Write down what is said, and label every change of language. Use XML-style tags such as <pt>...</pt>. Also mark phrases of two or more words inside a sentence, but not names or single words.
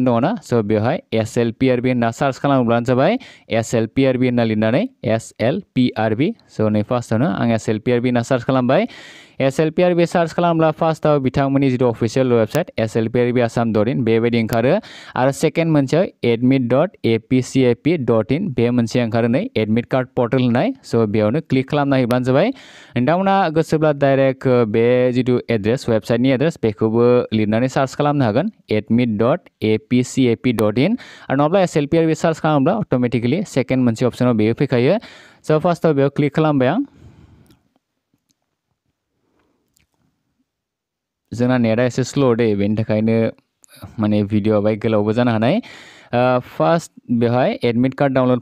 <brx>दङ ना स' बेवहाय SLPRB होनना सार्च खालामोब्लानो जाबाय SLPRB होनना लिरनानै SLPRB स' नै फार्स्टआवनो आं SLPRB होनना सार्च खालामबाय SLPRB सार्च खालामब्ला फार्स्टआव बिथांमोननि जिथु</brx> <en>official website</en> <brx>slprbassam.in बेबायदि ओंखारो आरो सेकेन्ड मोनसेयाव admit.apcap.in बे मोनसे ओंखारो नै</brx> <en>admit card portal</en> <brx>होननाय स' बेयावनो क्लिक खालामना होब्लानो जाबाय नोंथांमोना गोसोब्ला डाइरेक्ट बे जिथु एड्रेस वेबसाइटनि एड्रेस बेखौबो लिरनानै सार्च खालामनो हागोन admit.apcap.in आरो नङाब्ला SLPRB सार्च खालामब्ला</brx> <en>automatically second</en> <brx>मोनसे अपसनाव बेयो फैखायो स' फार्स्टआव बेयाव क्लिक खालामबाय आं जोंना नेटआ एसे स्ल' दे बेनि थाखायनो माने भिडिअआ बाय गोलावबो जानो हानाय फार्स्ट बेवहाय</brx> <en>admit card download</en>